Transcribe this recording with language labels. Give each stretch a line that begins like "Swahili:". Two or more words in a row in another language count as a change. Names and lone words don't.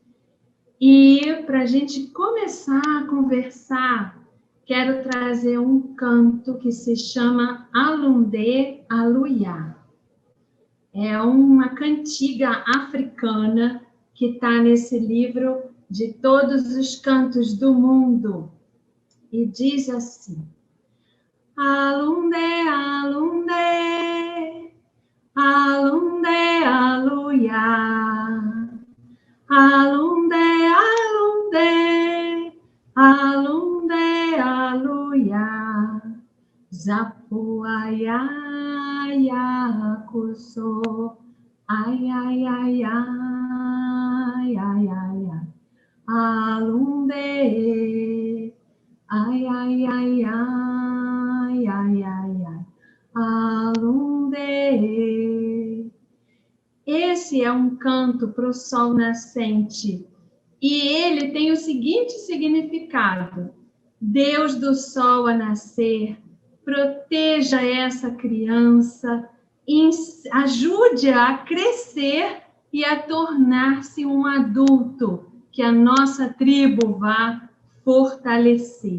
Portuguese: E para a gente começar a conversar, quero trazer um canto que se chama Alundé Aluiá. É uma cantiga africana que está nesse livro de todos os cantos do mundo. E diz assim: Alundé, alundé, alundé, aluiá. Alundé, alundé, alundé, aluiá. Zapu, ai, ai, acuso. Ai, ai, ai, ai, ai, ai, ai. Alundé. Ai, ai, ai, ai, ai, ai, ai, alundé. Esse é um canto para o sol nascente e ele tem o seguinte significado: Deus do sol a nascer, proteja essa criança, ajude-a a crescer e a tornar-se um adulto que a nossa tribo vá fortalecer.